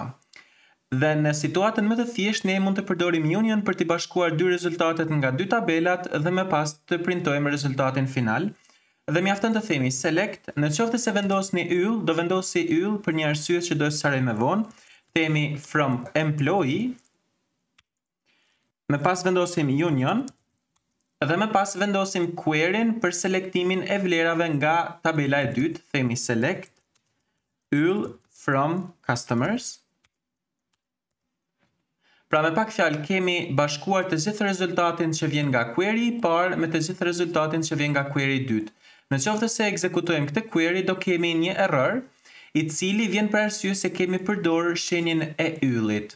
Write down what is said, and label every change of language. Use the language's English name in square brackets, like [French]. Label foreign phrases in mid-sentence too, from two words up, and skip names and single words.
[Albanian] Dhe në situatën më të thjeshtë ne mund të përdorim union për të bashkuar dy rezultatet nga dy tabelat dhe më pas të printojmë rezultatin final. Dhe mjafton të themi select, në qoftë se vendosni yll, do vendosi yll për një arsye që do të sqaroj më vonë. Themi [English] from employee, [Albanian] më pas vendosim union dhe më pas vendosim query-n për selektimin e vlerave nga tabela e dytë. Themi select yll [English] from customers. [Albanian] Pra me pak fjalë kemi bashkuar të gjithë rezultatin që vjen nga query i parë me të gjithë rezultatin që vjen nga query i dytë. Në qoftë se ekzekutojmë këtë query do kemi një error i cili vjen për arsye se kemi përdorur shenjën e yllit.